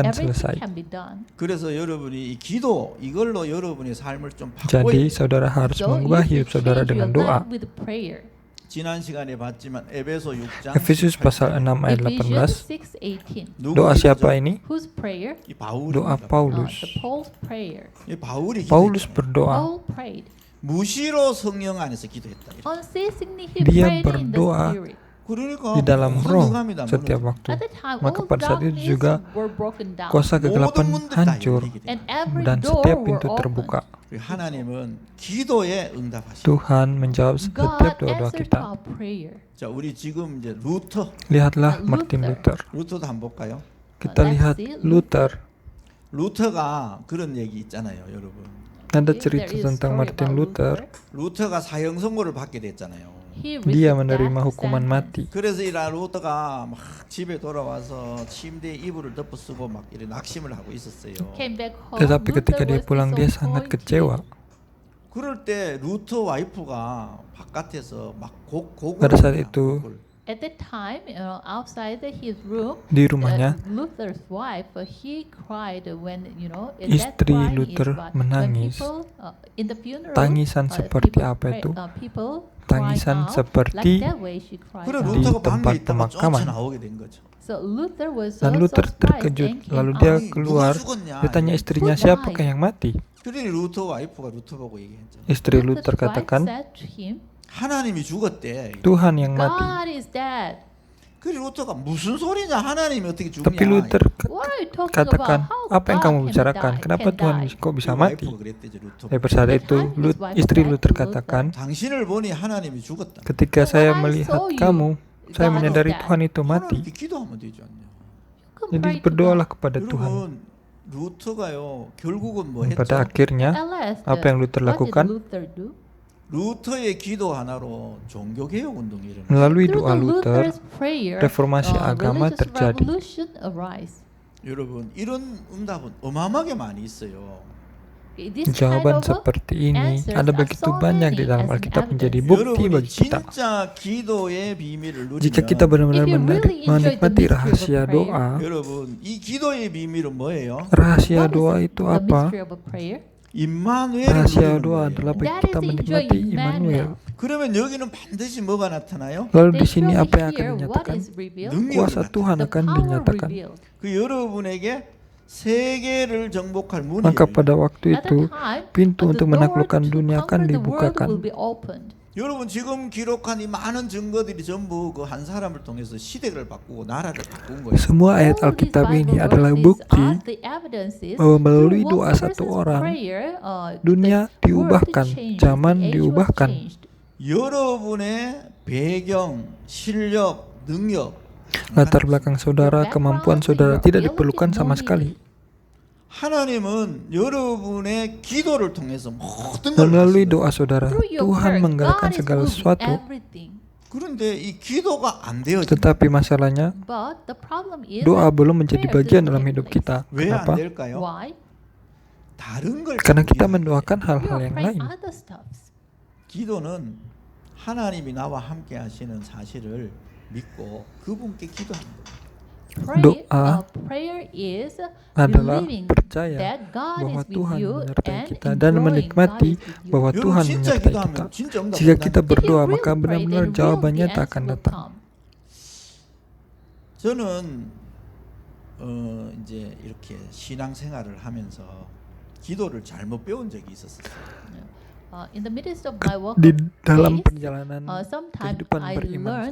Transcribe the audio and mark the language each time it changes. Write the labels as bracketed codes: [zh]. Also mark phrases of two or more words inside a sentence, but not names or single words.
[en] everything [id] selesai. [en] can be done. [ko] 그래서 여러분이 이 기도 이걸로 여러분의 삶을 좀 바꿔야 [id] Jadi, [ko] 돼요. [id] saudara harus [en] So [id] mengubah [en] you [id] hidup [en] should [id] saudara [en] change [id] dengan [en] your [id] doa. [en] life with prayer. [ko] 지난 시간에 봤지만 에베소 6장 [id] Efesus pasal 6 ayat [en] Ephesians 18. 6:18. [id] Doa siapa ini? [en] Whose prayer? [ko] 이 바울입니다. [id] Doa Paulus. [en] The Paul's prayer. [ko] 이 바울이 [id] Paulus [ko] 기도했잖아요. [id] berdoa. [en] Paul prayed. [ko] 무시로 성령 안에서 기도했다. 이렇게. [en] Unceasingly he [id] Dia [en] prayed in the [id] berdoa [en] spirit. [ko] 그러니까 [id] di dalam [ko] 모든 [id] roh [ko] 흑암이 다 [id] setiap [ko] 무너져. [id] waktu. [en] At the time, [id] Maka [en] all [id] pada saat itu [en] darkness [id] juga [en] were broken down. [id] kuasa kegelapan [ko] 모든 문들 다 [id] hancur [ko] 열리게 돼. [en] And every [id] dan [en] door [id] setiap [en] were [id] pintu [en] open. [id] terbuka. [ko] 하나님은 기도에 응답하시고. [id] Tuhan menjawab setiap [en] God [id] doa-doa [en] answered [id] kita. [en] our prayer. [ko] 자, 우리 지금 이제 루터, [id] Lihatlah [en] Luther. Martin Luther. [ko] 루터도 한번 볼까요? [id] Kita [en] Let's [id] lihat [en] see Luther. [ko] 루터가 그런 얘기 있잖아요, 여러분. [id] Ada [en] There [id] cerita [en] is [id] tentang [en] story [id] Martin [en] about Luther. [ko] 루터가 사형 선고를 받게 됐잖아요. [en] He [id] Dia [en] received [id] menerima [en] death [id] hukuman [en] sentence. [id] mati. [ko] 그래서 이 루터가 막 집에 돌아와서 침대에 이불을 덮어 쓰고 막 이런 낙심을 하고 있었어요. [en] Came back home. [id] Tetapi ketika [en] Luther [id] dia [en] was [id] pulang, dia sangat [en] disappointed. [id] kecewa. [ko] 그럴 때 루터 와이프가 바깥에서 막 곡을 [id] Pada saat [ko] 합니다, [id] itu, [ko] 곡을. [en] At that time, outside his room, [id] di rumahnya, [en] Luther's wife, he cried when that [id] Istri [en] crying [id] Luther [en] is what, [id] menangis. [en] when people, in the funeral, [id] Tangisan seperti [en] people [id] apa [en] pray- [id] itu? [en] people [id] Tangisan [en] crying out, [id] seperti [en] like that way she cried [ko] 그래 [en] out. [id] Di [ko] 루터가 방에 [id] tempat [ko] 있다가 [id] pemakaman. [ko] 쫓아나오게 된 거죠. [en] So Luther was [id] Dan [en] so Luther surprised [id] terkejut. [en] and came [id] Lalu [en] out. [id] dia [ko] 아니, [id] keluar. [ko] 누가 죽었냐? [id] Dia tanya istrinya, [en] Who [id] siapakah [en] died? [id] yang mati? [ko] 그러니 루터 와이프가 루터 보고 얘기했죠. [id] Istri [en] Luther's [id] Luther [en] wife [id] katakan, [en] said to him, [ko] 하나님이 죽었대. [id] Tuhan yang mati. [en] God is dead. [ko] 그래 루터가 무슨 소리냐? 하나님이 어떻게 [id] Tapi [ko] 죽냐? [id] Luther [en] What are you talking [id] katakan, [en] about? How [id] apa yang [en] God [id] kamu [en] can [id] bicarakan? [en] die, [id] Kenapa [en] can [id] Tuhan [en] die? [id] kok bisa [ko] 그 [id] mati? [ko] 와이프가 그랬대죠 루터. [id] Pada saat itu, istri Luther katakan, [ko] 당신을 보니 하나님이 죽었다. [id] ketika [en] So [id] saya [en] when I [id] melihat [en] saw you, [id] kamu, saya [en] God [id] menyadari [en] is dead. [id] Tuhan itu mati. [ko] 하나님께 기도하면 되지 않냐? [en] Come [id] Jadi [en] pray to [id] berdoalah [en] God. [id] kepada Tuhan. [ko] 여러분 루터가요 결국은 뭐 했죠? [id] Pada akhirnya, [en] Alas, [id] apa yang Luther [en] what [id] lakukan? [en] did Luther do? [ko] 루터의 기도 하나로 종교개혁 운동이 일어났어요. [id] melalui [en] Through [id] doa [en] the [id] Luther, [en] Luther's prayer, [id] reformasi agama [en] religious [id] terjadi. [en] revolution arise. [ko] 여러분 이런 응답은 어마어마하게 많이 있어요. [en] This [id] Jawaban [en] kind of [id] seperti ini [en] answers [id] ada [en] are [id] begitu [en] so [id] banyak di [en] many [id] dalam [en] as an [id] Alkitab menjadi [en] evidence. [id] bukti [ko] 여러분이 [id] bagi kita. [ko] 진짜 기도의 비밀을 [id] Jika kita [ko] 누리면 [id] benar-benar [en] If you really enjoy the [id] menikmati [en] mystery of [id] rahasia [en] prayer, [id] doa, [ko] 여러분 이 기도의 비밀은 뭐예요? [id] rahasia [en] what is [id] doa itu [en] the [id] apa? [en] mystery of a prayer? [ko] 임마누엘을 [id] Rahasia [ko] 누리는 [id] doa [ko] 거예요. [id] adalah bagi [en] That [id] kita [en] is [id] menikmati [en] enjoying Immanuel. [ko] 그러면 여기는 반드시 뭐가 나타나요? [id] Lalu [en] Then [id] di sini [en] surely [id] apa yang akan [en] here, what [id] dinyatakan? [en] is revealed? [ko] 능력이 [id] Kuasa [ko] 나타나요. [id] Tuhan [en] The [id] akan [en] power [id] dinyatakan. [en] revealed. [ko] 그 여러분에게 세계를 정복할 문이 [id] Maka [ko] 열려요. [id] pada waktu [en] At [id] itu, [en] that time, [id] pintu [en] the [id] untuk [en] door [id] menaklukkan [en] to [id] dunia akan [en] conquer the world will [id] dibukakan. [en] be opened. [ko] 여러분 지금 기록한 이 많은 증거들이 전부 그 한 사람을 통해서 시대를 바꾸고 나라를 바꾼 거예요. [id] Semua ayat [en] All these [id] Alkitab ini [en] Bible [id] adalah [en] verses [id] bukti [en] are the evidences [id] bahwa melalui [en] through [id] doa [en] one [id] satu [en] person's [id] orang, [en] prayer, [id] dunia [en] the [id] diubahkan, [en] world changed, [id] zaman [en] the age was [id] diubahkan. [en] changed. [ko] 여러분의 배경, 실력, 능력 [id] Latar belakang saudara, [en] Your [id] kemampuan [en] background, [id] saudara [en] your [id] tidak [en] ability, [id] diperlukan sama [en] no [id] sekali. [en] need. [ko] 하나님은 여러분의 기도를 통해서 모든 [id] Dan [ko] 걸 [id] melalui [ko] 하시는 [id] doa saudara, [en] Through your [id] Tuhan [en] prayer, [id] menggerakkan [en] God is [id] segala [en] moving [id] sesuatu. [en] everything. [ko] 그런데 이 기도가 안 되어진다. [id] Tetapi masalahnya, [en] But the problem is [id] doa [en] that [id] belum menjadi [en] prayer [id] bagian [en] doesn't [id] dalam [en] take [id] hidup [en] place. [id] kita. [ko] 왜 안 [id] Kenapa? [ko] 될까요? [en] Why? [ko] 다른 걸 [id] Karena kita [ko] 기도해야 돼요. [id] mendoakan [en] We [id] hal-hal [en] are [id] yang [en] praying [id] lain. [en] other stuffs. [ko] 기도는 하나님이 나와 함께 하시는 사실을 믿고 그분께 기도하는 거예요. [id] Doa [en] prayer is [id] adalah [en] believing [id] percaya [en] that God [id] bahwa [en] is with [id] Tuhan [en] you [id] menyertai [en] and [id] kita dan [en] enjoying [id] menikmati [en] God is with you. [id] bahwa [ko] 여러분 [id] Tuhan [ko] 진짜 [id] menyertai kita. [ko] 기도하면 진짜 응답 [id] Jika kita [ko] 온다니까. [id] berdoa, [en] If you [id] maka [en] really pray, [id] benar-benar [en] then [id] jawabannya [en] the [id] tak [en] answer [id] akan [en] will [id] datang. [en] come. [ko] 저는 이제 이렇게 신앙생활을 하면서 기도를 잘못 배운 적이 있었어요. [en] In the midst of my work [id] Di [en] of [id] dalam [en] faith, [id] perjalanan [en] sometimes [id] kehidupan [en] I [id] beriman